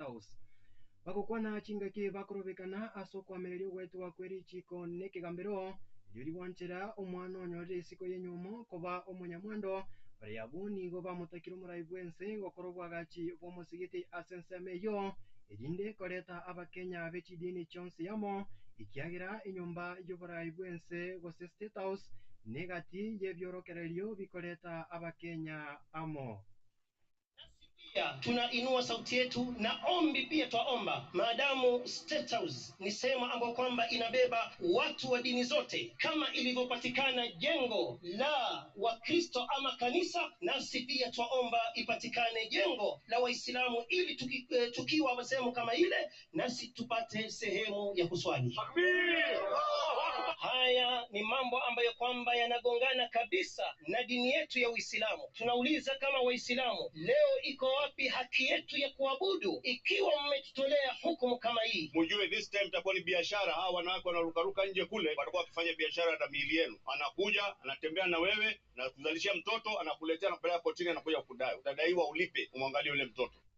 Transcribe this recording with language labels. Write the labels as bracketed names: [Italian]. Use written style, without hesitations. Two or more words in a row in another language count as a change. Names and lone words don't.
[Gusii] House bagokwana chingaki bakurubikana ase okwamereria ogwetwa kweri chiko nekegambero erio rigwanchera omwana onyorire isiko y'enyomo koba omonyamwando baria abo nigo bamutakire omurai bwense gokora obwagachi bw'omusigiti ase ensemo eyo erinde koreta abakenya b'echidini chionsi yamo ikiagira enyumba y'oburai bwense gose State House negati y'ebyorokererio bikoreta abakenya amo. [Swahili] Tunainua sauti yetu na ombi pia twaomba, maadamu State House ni sehemu ambayo kwamba inabeba watu wa dini zote, kama ilivyopatikana jengo la Wakristo ama kanisa, nasi pia twaomba ipatikane jengo la Waislamu ili tukiwa sehemu kama ile, nasi tupate sehemu ya kuswali. Haya ni mambo ambayo kwamba yanagongana kabisa na dini yetu ya Uislamu. Tunauliza kama Waislamu, leo iko wapi haki yetu ya kuabudu ikiwa mmetutolea hukumu kama hii? Mjue [English] this time [Swahili] itakuwa ni biashara. Hawa wanawake wanarukaruka nje kule watakuwa wakifanya biashara na miili yenu. Anakuja anatembea na wewe na kuzalishia mtoto, anakuletea, anapeleka kotini, anakuja kudai. Utadaiwa ulipe, umwangalie yule mtoto.